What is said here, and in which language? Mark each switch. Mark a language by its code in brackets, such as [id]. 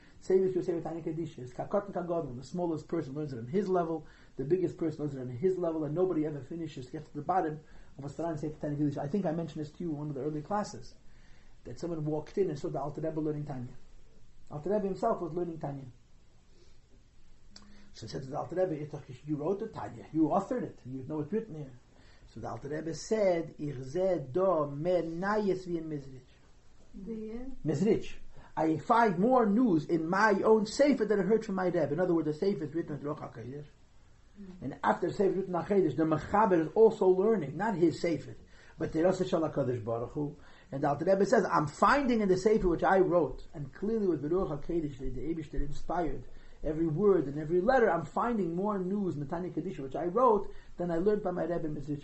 [en] Same as your Sefer Tanya Kedisha. It's kakot and kagodol. The smallest person learns it on his level, the biggest person learns it on his level, and nobody ever finishes, gets to the bottom of what's the Sefer Tanya Kedisha. I think I mentioned this to you in one of the early classes, that someone walked in and saw the Alter Rebbe learning Tanya. Alter Rebbe himself was learning Tanya. So he said to the Alter Rebbe, you wrote the Tanya, you authored it, you know it's written here. So the Alter Rebbe said, [yi] Ich seh do mehr Nayes wie in Mizrich. [en] I find more news in my own Sefer than I heard from my Rebbe. In other words, the Sefer is written in Ruach HaKodesh. And after the Sefer is written in HaKodesh, the Mechaber is also learning, not his Sefer, but the Rosh Hashanah HaKadosh Baruch Hu. And the Alter Rebbe says, I'm finding in the Sefer which I wrote, and clearly with Ruach HaKodesh, the Eibush that inspired every word and every letter, I'm finding more news in the Tanya Kedisha, which I wrote, than I learned by my Rebbe in Mizrich.